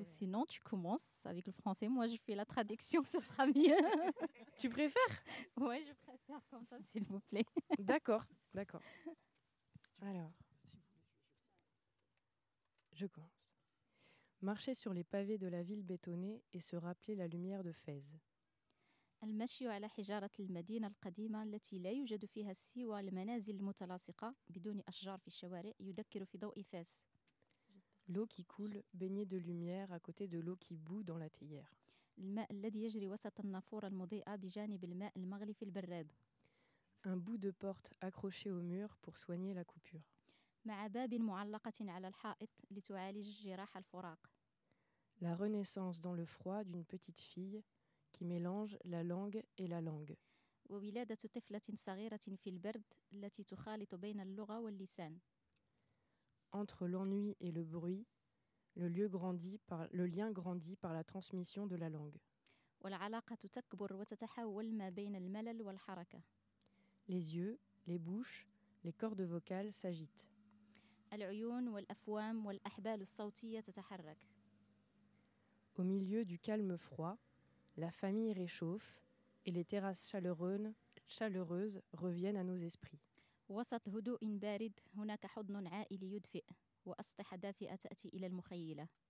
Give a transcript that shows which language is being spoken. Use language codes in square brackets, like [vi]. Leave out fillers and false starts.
[fr] Ou sinon, tu commences avec le français, moi je fais la traduction, ce sera mieux. Tu préfères ? Oui, je préfère comme ça, s'il vous plaît. D'accord. Alors, je commence. Marcher sur les pavés de la ville bétonnée et se rappeler la lumière de Fès. [ar] المشي على حجارة المدينة القديمة التي لا يوجد فيها سوى المنازل المتلاصقة بدون أشجار في الشوارع يذكر في ضوء فاس. [fr] L'eau qui coule, baignée de lumière à côté de l'eau qui bout dans la théière. [ar] الماء الذي يجري وسط النافورة المضيئة بجانب الماء المغلي في البراد. [fr] Un bout de porte accroché au mur pour soigner la coupure. [ar] مع باب معلقة على الحائط لتعالج جراح الفراق. [fr] La renaissance dans le froid d'une petite fille qui mélange la langue et la langue. [ar] وولادة طفلة صغيرة في البرد التي تخالط بين اللغة واللسان. [fr] Entre l'ennui et le bruit, le lien grandit par la transmission de la langue. [ar] والعلاقة تكبر وتتحول ما بين الملل والحركة. [fr] Les yeux, les bouches, les cordes vocales s'agitent. [ar] العيون والأفوام والأحبال الصوتية تتحرك. [fr] Au milieu du calme froid, la famille réchauffe et les terrasses chaleureuses reviennent à nos esprits. [ar] وسط هدوء بارد هناك حضن عائلي يدفئ وأسطح دافئة تأتي إلى المخيلة.